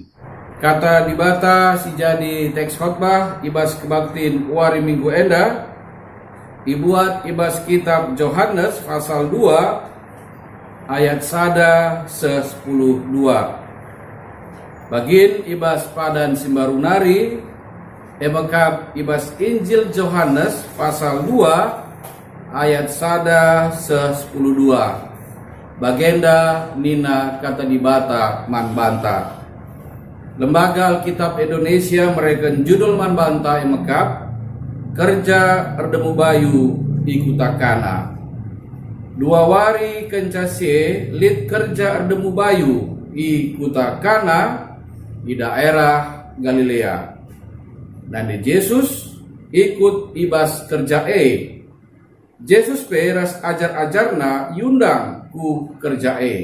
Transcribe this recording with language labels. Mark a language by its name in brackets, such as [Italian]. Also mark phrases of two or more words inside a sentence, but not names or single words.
[Batak Karo] Kata dibata si jadi teks khotbah ibas kebaktin wari minggu enda dibuat ibas kitab Yohanes pasal 2 ayat 1 se-10 2. Bagin ibas padan simbarunari ebekap ibas Injil Yohanes pasal 2 ayat 1 se-10 2. Bagenda nina kata dibata man banta. Lembaga Alkitab Indonesia mereka judul man banta emekap kerja erdemu bayu ikutakana. Dua wari kencase lit kerja erdemu bayu ikutakana di daerah Galilea. Dan Yesus ikut ibas kerja Yesus peras ajar-ajarna yundang ku kerja